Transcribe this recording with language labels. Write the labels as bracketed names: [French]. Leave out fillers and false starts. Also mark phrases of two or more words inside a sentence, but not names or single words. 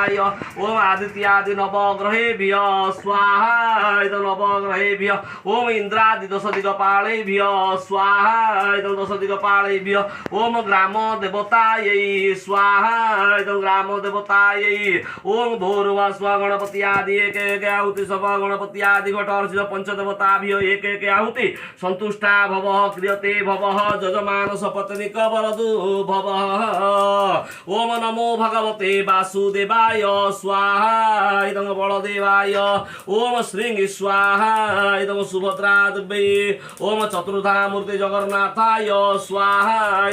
[Sanskrit] ओम आदित्यादि नवग्रहेभ्य स्वाहा इदं नवग्रहेभ्य ओम इंद्रादि दश दिक्पालेभ्य स्वाहा इदं दश दिक्पालेभ्य ओम ग्राम देवतायै स्वाहा इदं ग्राम देवतायै ओम भूर्भुवः स्वः गणपति आदि एक एक आहुति सब गणपति आदि घट अर्चित पंचदेवताभ्यो एक एक आहुति संतुष्टा भवः क्रियते भवः जजमान सपत्निक वरदु भवः ओम नमो भगवते वासुदेवाय स्वाहा इदं बलदेवाय ओम श्रीं स्वाहा इदं सुभद्रादेव्यै ओम चतुर्धा मूर्ति जगन्नाथाय स्वाहा